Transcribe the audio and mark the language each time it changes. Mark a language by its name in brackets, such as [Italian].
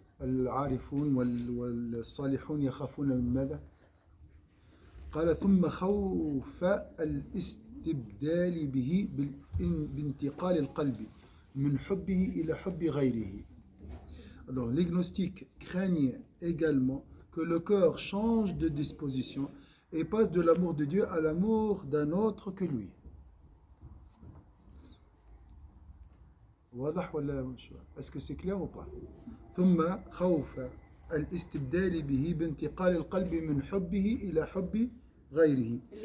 [Arabic] العارفون والصالحون يخافون من ماذا؟ قال ثم خوف الاستبدال به بانتقال القلب من حبه إلى حب غيره. [French] Alors, les gnostiques craignaient également que le cœur change de disposition et passe de l'amour de Dieu à l'amour d'un autre que lui. [Arabic] واضح ولا مش واضح؟ [French] Est-ce que c'est clair ou pas? [Arabic] ثم خوف الاستبدال به بانتقال القلب من حبه إلى حب غيره.